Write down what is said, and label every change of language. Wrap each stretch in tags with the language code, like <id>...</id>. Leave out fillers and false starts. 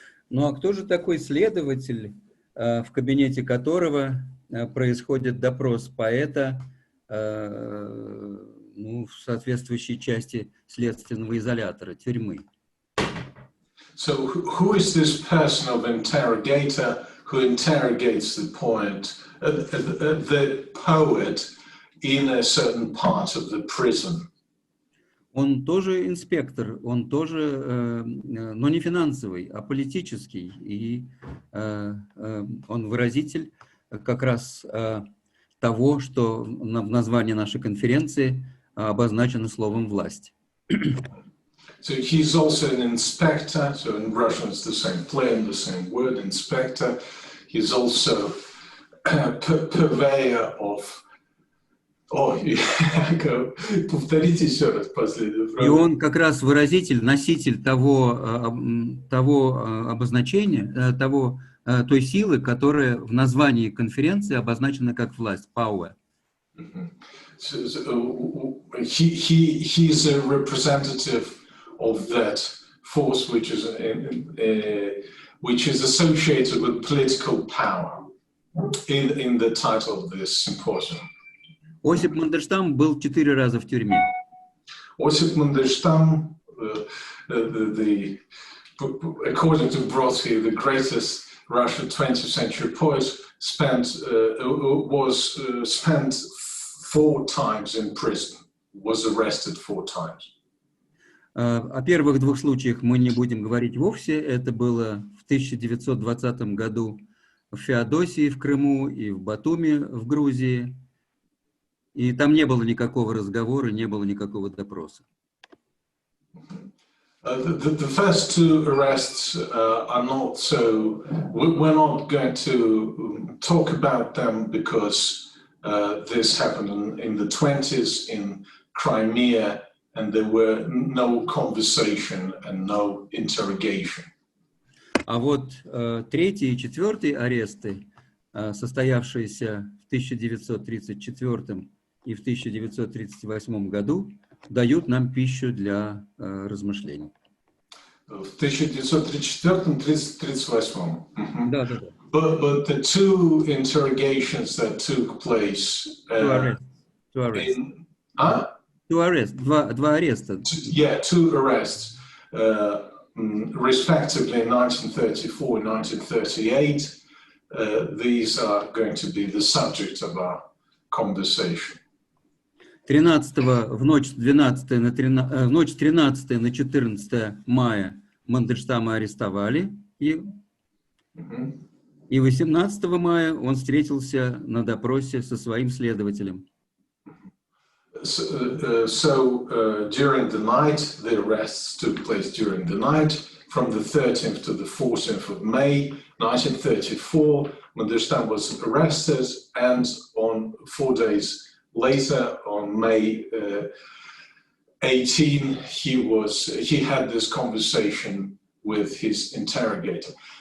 <ru>Ну а кто же такой следователь, в кабинете которого происходит допрос поэта, ну, в соответствующей части следственного изолятора, тюрьмы?</ru> <en>So who is this person of interrogator who interrogates the poet in a certain part of the prison?</en> <ru>Он тоже инспектор, он тоже, но не финансовый, а политический. И он выразитель как раз того, что в названии нашей конференции обозначено словом «власть».</ru> <en>So he's also an inspector, so in Russian it's the same play and the same word, inspector. He's also purveyor of...</en> <ru>повторите еще раз последнюю фразу. И он как раз выразитель, носитель того обозначения, той силы, которая в названии конференции обозначена как власть, power.</ru> <en>So he's a representative of that force which is associated with political power in the title of this symposium.</en> <ru>Осип Мандельштам был 4 раза в тюрьме.</ru> <en>Осип Мандельштам, according to Brodsky, the greatest Russian 20th century poet, spent 4 times in prison, was arrested 4 times.</en> <ru>О первых 2 случаях мы не будем говорить вовсе. Это было в 1920 году в Феодосии в Крыму и в Батуми в Грузии. И там не было никакого разговора, не было никакого допроса.</ru> <en>The first 2 arrests are not so, we're not going to talk about them because this happened in the 20s in Crimea, and there were no conversation and no interrogation.</en> <ru>А вот 3-й и 4-й аресты, состоявшиеся в 1934 и в 1938 году, дают нам пищу для размышлений. В 1934-38. Да.</ru> <en>But the 2 interrogations that took place Two arrests.</en> <ru>2 ареста.</ru> <en>Yeah, 2 arrests, respectively in 1934 and 1938. These are going to be the subject of our conversation.</en> <ru>13-го, в ночь с 13 на 14 мая Мандельштама арестовали, и 18 мая он встретился на допросе со своим следователем.</ru> <en>So during the night, the arrests took place during the night, from the 13th to the 14th of May, 1934, Mandelstam was arrested, and on 4 days later, on May 18, he had this conversation with his interrogator.</en>